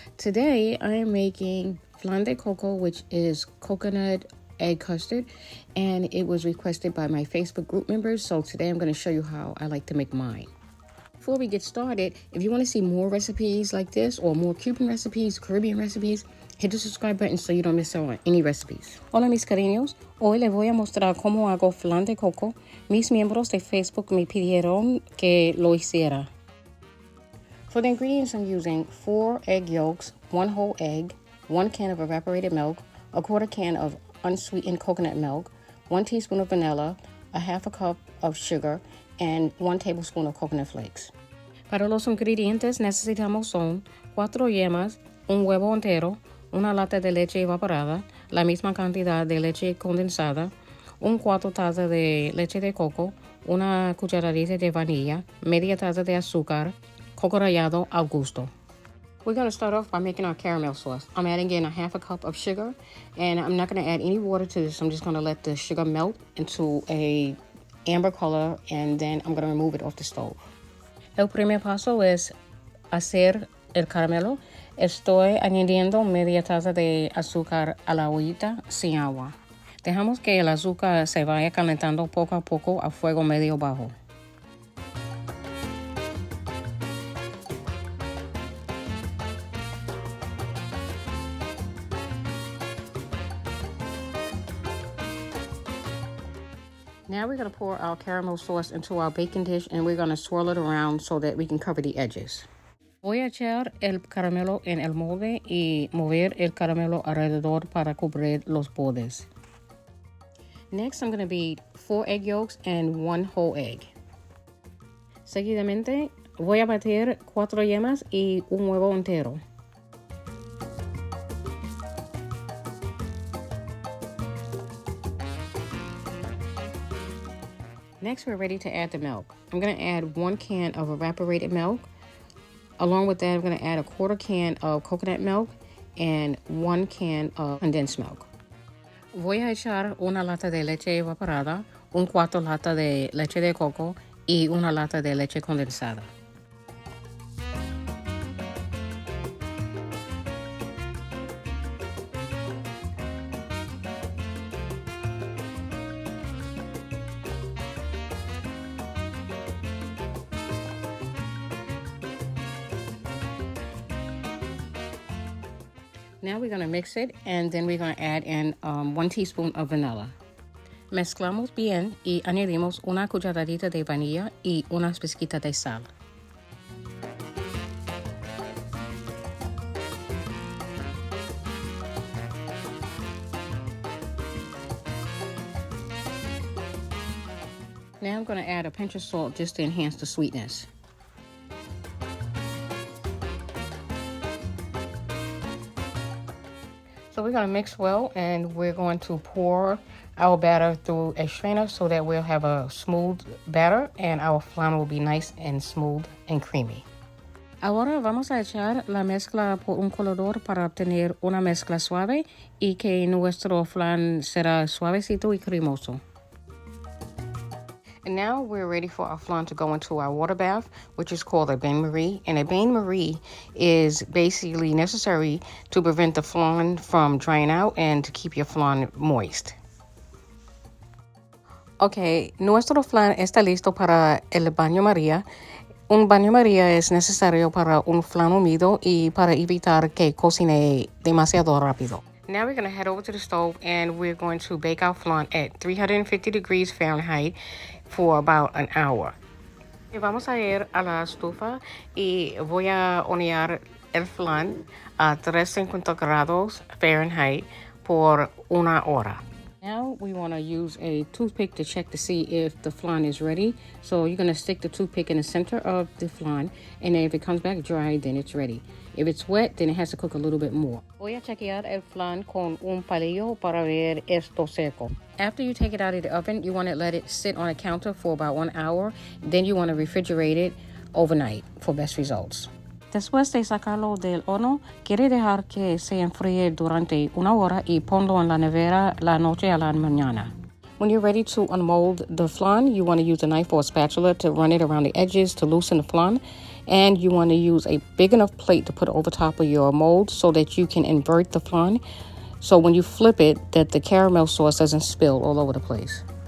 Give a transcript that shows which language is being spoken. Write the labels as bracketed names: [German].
[English] Today I am making flan de coco, which is coconut egg custard, and it was requested by my Facebook group members. So today I'm going to show you how I like to make mine. Before we get started, if you want to see more recipes like this or more Cuban recipes, Caribbean recipes, hit the subscribe button so you don't miss out on any recipes. [Spanish] Hola mis cariños, hoy les voy a mostrar cómo hago flan de coco. Mis miembros de Facebook me pidieron que lo hiciera. [English] For the ingredients, I'm using 4 egg yolks, 1 whole egg, 1 can of evaporated milk, a quarter can of unsweetened coconut milk, 1 teaspoon of vanilla, a half a cup of sugar, and 1 tablespoon of coconut flakes. [Spanish] Para los ingredientes necesitamos son 4 yemas, un huevo entero, una lata de leche evaporada, la misma cantidad de leche condensada, 4 tazas de leche de coco, una cucharadita de vainilla, media taza de azúcar, coco rallado al gusto. [English] We're going to start off by making our caramel sauce. I'm adding in a half a cup of sugar, and I'm not going to add any water to this. I'm just going to let the sugar melt into a amber color, and then I'm going to remove it off the stove. [Spanish] El primer paso es hacer el caramelo. Estoy añadiendo media taza de azúcar a la ollita sin agua. Dejamos que el azúcar se vaya calentando poco a poco a fuego medio bajo. [English] Now we're going to pour our caramel sauce into our baking dish, and we're going to swirl it around so that we can cover the edges. [Spanish] Voy a echar el caramelo en el molde y mover el caramelo alrededor para cubrir los bordes. [English] Next, I'm going to beat 4 egg yolks and 1 whole egg. [Spanish] Seguidamente, voy a batir 4 yemas y un huevo entero. [English] Next, we're ready to add the milk. I'm going to add 1 can of evaporated milk. Along with that, I'm going to add a quarter can of coconut milk and 1 can of condensed milk. [Spanish] Voy a echar una lata de leche evaporada, un cuarto lata de leche de coco y una lata de leche condensada. [English] Now we're going to mix it, and then we're going to add in 1 teaspoon of vanilla. [Spanish] Mezclamos bien y añadimos una cucharadita de vainilla y unas pizquitas de sal. [English] Now I'm going to add a pinch of salt just to enhance the sweetness. So we're going to mix well, and we're going to pour our batter through a strainer so that we'll have a smooth batter and our flan will be nice and smooth and creamy. [Spanish] Ahora vamos a echar la mezcla por un colador para obtener una mezcla suave y que nuestro flan será suavecito y cremoso. [English] And now we're ready for our flan to go into our water bath, which is called a bain-marie. And a bain-marie is basically necessary to prevent the flan from drying out and to keep your flan moist. [Spanish] Okay, nuestro flan está listo para el baño María. Un baño María es necesario para un flan humilde y para evitar que cocine demasiado rápido. [English] Now we're going to head over to the stove, and we're going to bake our flan at 350 degrees Fahrenheit for about an hour. [Spanish] Y vamos a ir a la estufa y voy a hornear el flan a 350 grados Fahrenheit por 1 hora. [English] Now we want to use a toothpick to check to see if the flan is ready. So you're going to stick the toothpick in the center of the flan, and then if it comes back dry, then it's ready. If it's wet, then it has to cook a little bit more. [Spanish] Voy a chequear el flan con un palillo para ver esto seco. [English] After you take it out of the oven, you want to let it sit on a counter for about 1 hour. Then you want to refrigerate it overnight for best results. [Spanish] Después de sacarlo del horno, quiere dejar que se enfríe durante 1 hora y ponlo en la nevera la noche a la mañana. [English] When you're ready to unmold the flan, you want to use a knife or a spatula to run it around the edges to loosen the flan. And you want to use a big enough plate to put over top of your mold so that you can invert the flan. So when you flip it, that the caramel sauce doesn't spill all over the place.